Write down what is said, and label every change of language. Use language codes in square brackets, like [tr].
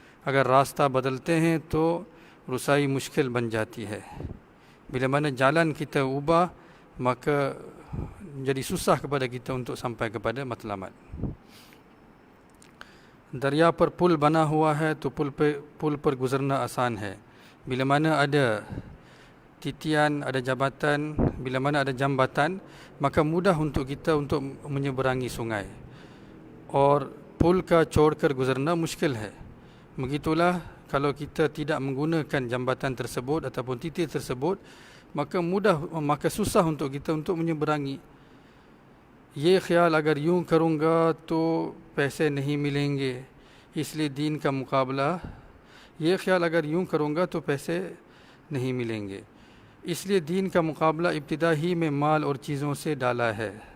[hi] अगर रास्ता बदलते हैं तो रुसाई मुश्किल बन जाती है. [ms] Bila mana jalan kita ubah, maka jadi susah kepada kita untuk sampai kepada matlamat. [hi] दरिया पर पुल बना हुआ है तो पुल पर गुजरना आसान है. [ms] Bila mana ada titian, ada jambatan, bila mana ada jambatan, maka mudah untuk kita untuk menyeberangi sungai. [hi] और पुल का छोड़कर गुजरना मुश्किल है. [ms] Begitulah kalau kita tidak menggunakan jambatan tersebut ataupun titik tersebut, maka susah untuk kita untuk menyeberangi. [hi] ये ख्याल अगर यूं करूँगा तो पैसे नहीं मिलेंगे, इसलिए दीन का मुकाबला. ये ख्याल अगर यूं करूँगा तो पैसे नहीं मिलेंगे, इसलिए दीन का मुकाबला इब्तिदा ही में माल और चीज़ों से डाला है.